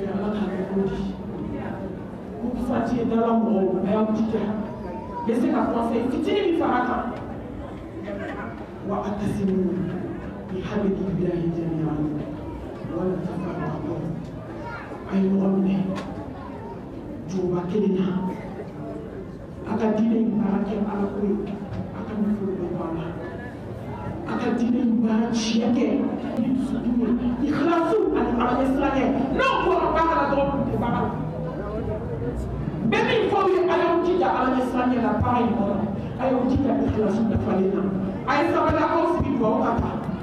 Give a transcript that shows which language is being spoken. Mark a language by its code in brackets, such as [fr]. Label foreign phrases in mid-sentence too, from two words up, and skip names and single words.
[bm] ala k'a kɛ cogo di ko fati ye dala mɔgɔw a y'aw jija bɛ se ka conseil fitinin min fara kan wa [ar] اعتصموا بحبل الله جميعا ولا تفرقوا [bm] a ye ɲɔgɔn minɛ juguba kelen na a ka diinɛ in baara kɛ ala ko ye a ka nafolo bɛ bɔ a la a ka diinɛ in baara tiɲɛ kɛ ni dusukun ye ikhlasu ani ala ɲɛsiranɲɛ n'aw bɔra baara la dɔrɔn kun tɛ baara la bɛɛ min fɔ aw ye a y'aw jija ala ɲɛsiranɲɛ la baara in kɔnɔ a y'aw jija ikhlasu dafalen na a ye sabalakaw sigi duwawu ka taa